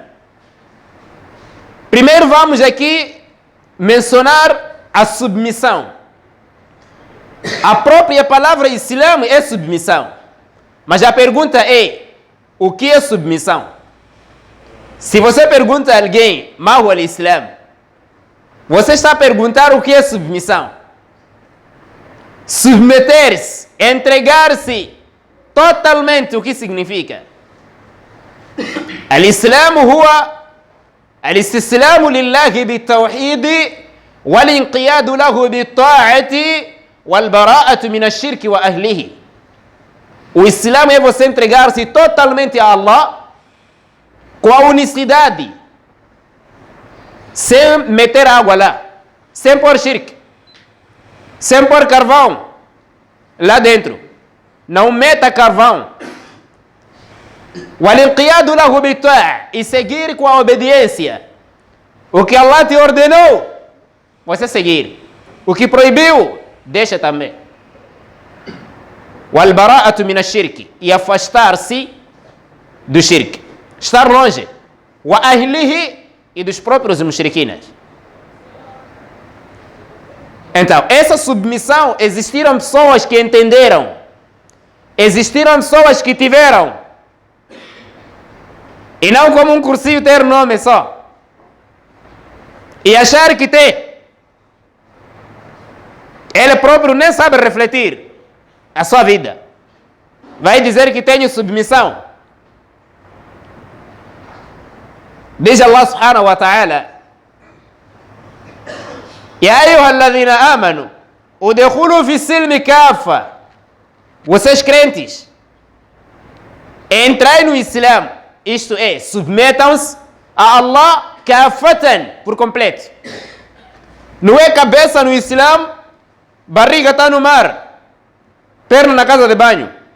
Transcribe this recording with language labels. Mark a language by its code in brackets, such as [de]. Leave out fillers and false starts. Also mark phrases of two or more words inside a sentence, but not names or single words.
[pt] Primeiro vamos aqui mencionar a submissão. A própria palavra Islã é submissão. Mas a pergunta é, o que é submissão? Se você pergunta a alguém, [ar] "ما هو الإسلام?", [pt] você está a perguntar o que é submissão. Submeter-se, entregar-se totalmente, o que significa? [ar] الإسلام هو الاستسلام لله بالتوحيد والانقياد له بالطاعة والبراءة من الشرك وأهله. [pt] O Islã é você entregar-se totalmente a Allah com a unicidade, sem meter água lá, sem pôr shirk, sem pôr carvão lá dentro. Não meta carvão. [ar] وَالْإِنْقِيَادُ لَهُ بِالطَّاعَةِ, [pt] e seguir com a obediência. O que Allah te ordenou, você seguir. O que proibiu, deixa também. [ar] وَالْبَرَاءَةُ مِنَ الشِّرْكِ, [pt] e afastar-se do shirk. Estar longe. وَأَهْلِهِ, e dos próprios mushrikinas. Então, essa submissão, existiram pessoas que entenderam. Existiram pessoas que tiveram. E não como um cursinho ter nome só. E achar que tem. Ele próprio nem sabe refletir a sua vida. Vai dizer que tem submissão. Diz [ar] الله سبحانه وتعالى: يا أيها الذين آمنوا ادخلوا في السلم كافة. [pt] Vocês crentes, entrai no Islã. Isto é, submetam-se a Allah kafatan, por completo. Não é cabeça no Islã, barriga está no mar, perna na casa de banho.